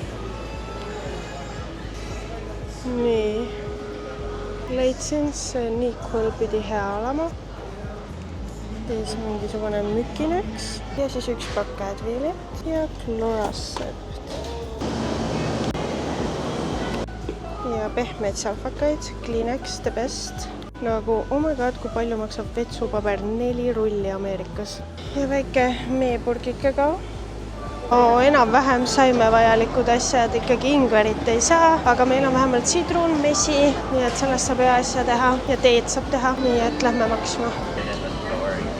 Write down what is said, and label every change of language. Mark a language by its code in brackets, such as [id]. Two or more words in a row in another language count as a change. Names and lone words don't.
[et] Nii, leidsin, see Nyquil pidi hea olema. Siis mingisugune mükineks ja siis üks pakk Advilit ja Chlorassept. Ja pehmeid salvakaid, Kleenex, The Best. [en] Nagu, oh my god, [et] kui palju maksab vetsupaber, 4 rulli Ameerikas. Ja väike meepurgike ka. Enam-vähem saime vajalikud asjad, ikkagi ingverit ei saa, aga meil on vähemalt sidrun, mesi, nii et sellest saab hea asja teha ja teed saab teha, nii et lähme maksma.